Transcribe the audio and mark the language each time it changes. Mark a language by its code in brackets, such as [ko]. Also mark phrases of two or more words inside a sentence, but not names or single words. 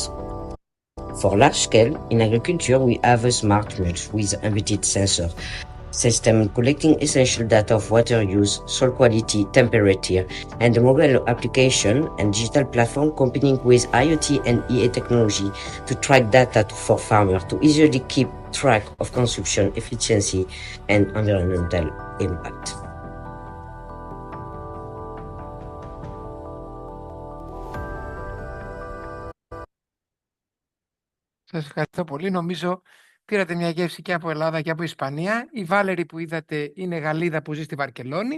[en] For large scale, in agriculture, we have a smart mulch with embedded sensor system collecting essential data of water use, soil quality, temperature, and a mobile application and digital platform combining with IoT and EA technology to track data for farmers to easily keep track of consumption, efficiency, and environmental impact. [el] Σας ευχαριστώ πολύ. Νομίζω πήρατε μια γεύση και από Ελλάδα και από Ισπανία. Η Βάλερη που είδατε είναι Γαλλίδα που ζει στη Βαρκελόνη.